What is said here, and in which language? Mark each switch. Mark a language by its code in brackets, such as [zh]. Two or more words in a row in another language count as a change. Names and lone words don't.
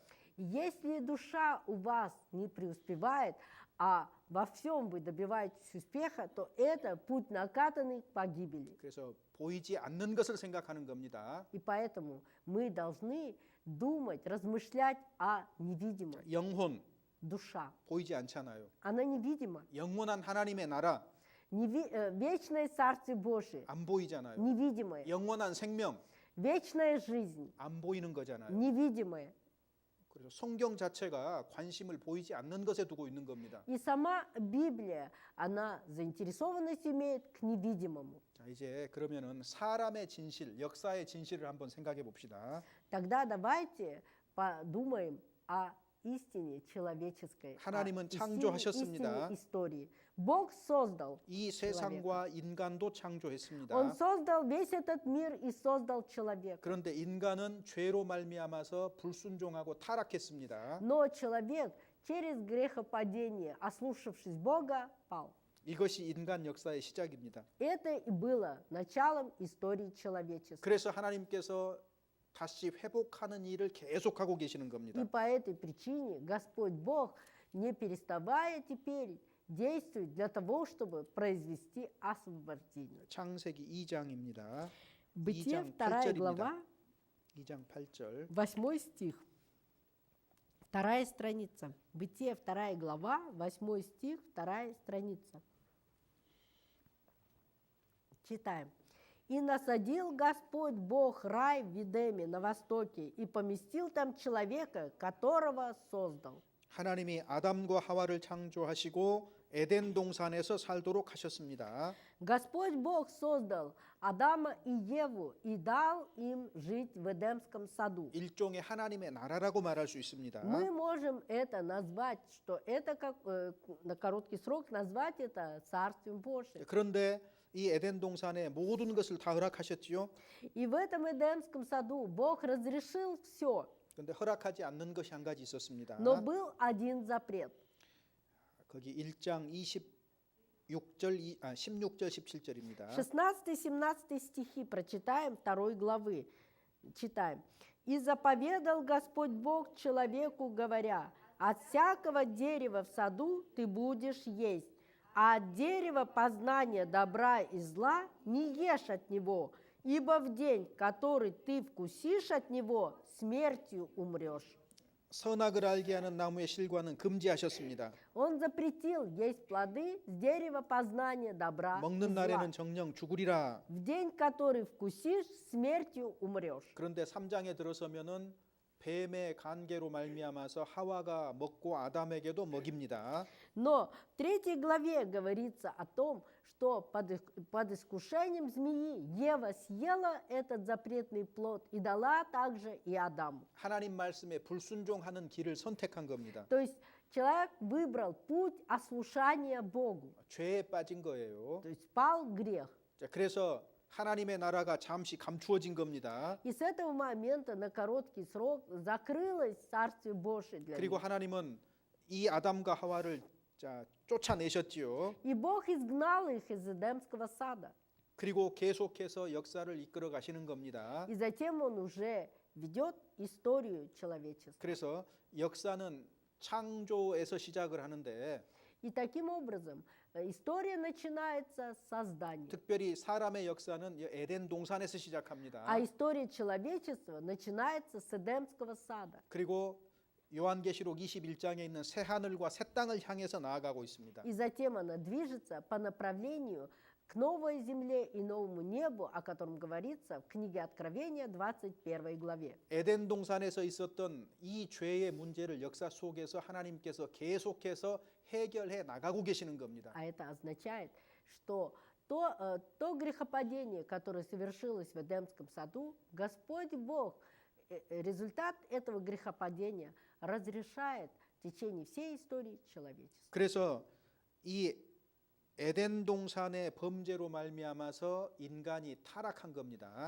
[ru] Если душа у вас не преуспевает, а во всем вы добиваетесь успеха, то это путь накатанный к погибели. [ko] 그래서 보이지 않는 것을 생각하는 겁니다. [ru] И поэтому мы должны думать, размышлять о невидимом. [ko] 영혼 [ru] Душа, [ko] 보이지 않잖아요. [ru] она невидима. [ko] 영원한 하나님의 나라 [ru] Вечное Царствие Божие, [ko] 안 보이잖아요. [ru] невидимое. [ko] 영원한 생명 [ru] Вечная жизнь, [ko] 안 보이는 거잖아요. [ru] невидимая. [ko] 그래서 성경 자체가 관심을 보이지 않는 것에 두고 있는 겁니다. [ru] И сама Библия, она заинтересованность имеет к невидимому. [ko] 자, 이제 그러면은 사람의 진실, 역사의 진실을 한번 생각해 봅시다. [ru] Тогда давайте подумаем о истине человеческой, о [ko] 하나님은 [ru] истине [ko] 창조하셨습니다. [ru] истории. Бог создал, [ko] 이 세상과 인간도 창조했습니다. [ru] Он создал весь этот мир и создал человека. [ko] 그런데 인간은 죄로 말미암아서 불순종하고 타락했습니다. [ru] Но человек через грехопадение, ослушавшись Бога, пал. [ko] 이것이 인간 역사의 시작입니다. [ru] Это и было началом истории человечества. [ko] 그래서 하나님께서 다시 회복하는 일을 계속하고 계시는 겁니다. [ru] И по этой причине Господь Бог, не переставая теперь, действует для того, чтобы произвести освобождение. [ko] 창세기 2장입니다. [ru] Бытие [ko] 2장 [ru] 2 [ko] 8절입니다. [ru] глава, [ko] 2장 8절. [ru] 8 стих. 2 страница. Бытие 2 глава, 8 стих, 2 страница. Читаем. «И насадил Господь Бог рай в Едеме на востоке, и поместил там человека, которого создал». [ko] 하나님이 아담과 하와를 창조하시고 에덴 동산에서 살도록 하셨습니다. [ru] Господь Бог создал Адама и Еву и дал им жить в Эдемском саду. [ko] 일종의 하나님의 나라라고 말할 수 있습니다. [ru] Мы можем это назвать, что это как на короткий срок назвать это Царствием Божьим. [ko] 그런데 이 에덴 동산에 모든 것을 다 허락하셨지요. [ru] И в этом Эдемском саду Бог разрешил все, [ko] 그런데 허락하지 않는 것이 한 가지 있었습니다. [ru] но был один запрет. [ko] 거기 1장 16절 17절입니다. [ru] 16-17 стихи прочитаем 2 главы. Читаем. «И заповедал Господь Бог человеку, говоря, от всякого дерева в саду ты будешь есть, а от дерева познания добра и зла не ешь от него, ибо в день, который ты вкусишь от него, смертью умрешь». [ko] 선악을 알게 하는 나무의 실과는 금지하셨습니다. [ru] Он запретил есть плоды с дерева познания добра и [ko] 먹는 [ru] зла. [ko] 날에는 정령 죽으리라. [ru] В день, который вкусишь, смертью умрешь. [ko] 그런데 3장에 들어서면은 뱀의 관계로 말미암아서 하와가 먹고 아담에게도 먹입니다. [ru] Но в 3 главе говорится о том, что под искушением змеи Ева съела этот запретный плод и дала также и Адаму. [ko] 하나님 말씀에 불순종하는 길을 선택한 겁니다. [ru] То есть человек выбрал путь ослушания Богу, [ko] 죄에 빠진 거예요. [ru] то есть пал в грех. [ko] 자, 그래서 하나님의 나라가 잠시 감추어진 겁니다. [ru] И с этого момента на короткий срок закрылось Царствие Божие для [ko] 그리고 [ru] них. [ko] 하나님은 이 아담과 하와를 쫓아내셨지요. [ru] И Бог изгнал их из Эдемского сада. [ko] 그리고 계속해서 역사를 이끌어 가시는 겁니다. [ru] И затем Он уже ведет историю человечества. [ko] 그래서 역사는 창조에서 시작을 하는데 [ru] И таким образом история начинается с создания. [ko] 특별히 사람의 역사는 에덴 동산에서 시작합니다. [ru] А история человечества начинается с Эдемского сада. [ko] 그리고 요한계시록 21장에 있는 새 하늘과 새 땅을 향해서 나아가고 있습니다. [ru] И затем она движется по направлению к новой земле и новому небу, о котором говорится в книге Откровения, 21 главе. [ko] 에덴 동산에서 있었던 이 죄의 문제를 역사 속에서 하나님께서 계속해서 해결해 나가고 계시는 겁니다. [ru] А это означает, что то грехопадение, которое совершилось в Эдемском саду, Господь Бог, результат этого грехопадения разрешает в течение всей истории человечества. [ko] 그래서 이 에덴 동산의 범죄로 말미암아서 인간이 타락한 겁니다.